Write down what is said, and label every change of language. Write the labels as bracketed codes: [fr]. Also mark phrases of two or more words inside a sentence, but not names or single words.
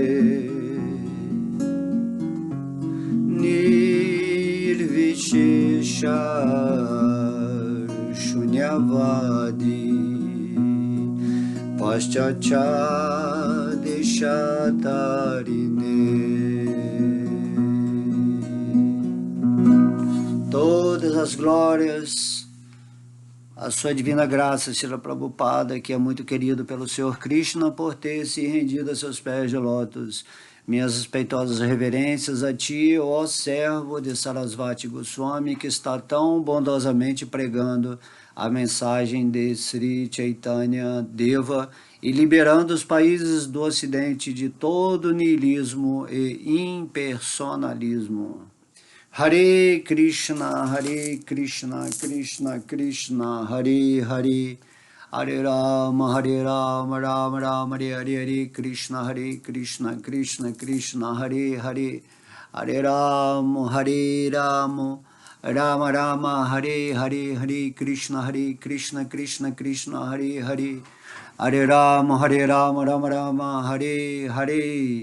[sa] निर्विशेष शून्यवादि पाश्चात्य देशतारिणे. [pt] Todas as glórias a sua divina graça, Srila Prabhupada, que é muito querido pelo Senhor Krishna por ter se rendido a seus pés de lótus. Minhas respeitosas reverências a ti, ó servo de Sarasvati Goswami, que está tão bondosamente pregando a mensagem de Sri Chaitanya Deva e liberando os países do Ocidente de todo niilismo e impersonalismo. [sa] हरे कृष्ण, कृष्ण कृष्ण, हरे हरे, हरे राम, राम राम, हरे हरे, हरे कृष्ण, कृष्ण कृष्ण, हरे हरे, हरे राम, राम राम, हरे हरे, हरे कृष्ण कृष्ण, हरे हरे, हरे राम, राम राम, हरे हरे.